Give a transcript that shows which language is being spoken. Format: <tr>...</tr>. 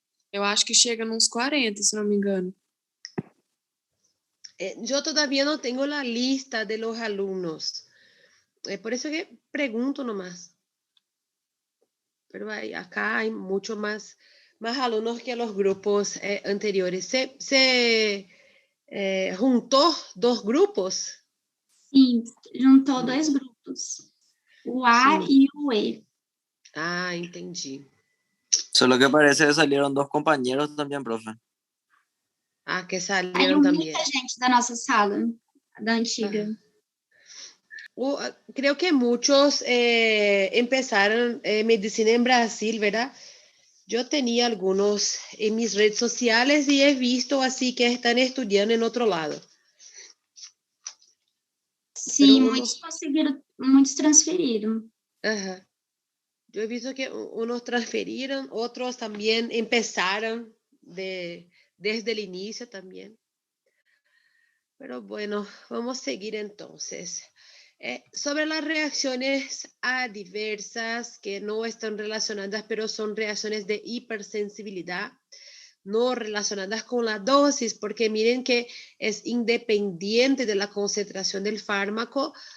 <pt>Eu acho que chega nos 40, se não me engano.</pt> <es>Yo todavía no tengo la lista de los alumnos. Por eso que pregunto nomás. Pero acá hay mucho más alumnos que los grupos anteriores. ¿Se juntó 2 grupos?</es> <pt>Sim, juntou 2 grupos. O A Sim. e o E.</pt> <es>Ah, entendí. Solo que parece que salieron 2 compañeros también, profe. Ah, que</es> <pt>Saiu</pt> <es>salieron también.</es> <pt>muita gente da nossa sala, da antiga.</pt> <es>Creo que muchos empezaron medicina en Brasil, ¿verdad? Yo tenía algunos en mis redes sociales y he visto así que están estudiando en otro lado.</es> <pt>Sim, muitos conseguiram, muitos transferiram.</pt> <es>Ajá. Yo he visto que unos transfirieron, otros también empezaron desde el inicio también. Pero bueno, vamos a seguir entonces. Sobre las reacciones adversas que no están relacionadas, pero son reacciones de hipersensibilidad, no relacionadas con la dosis, porque miren que es independiente de la concentración del fármaco.</es>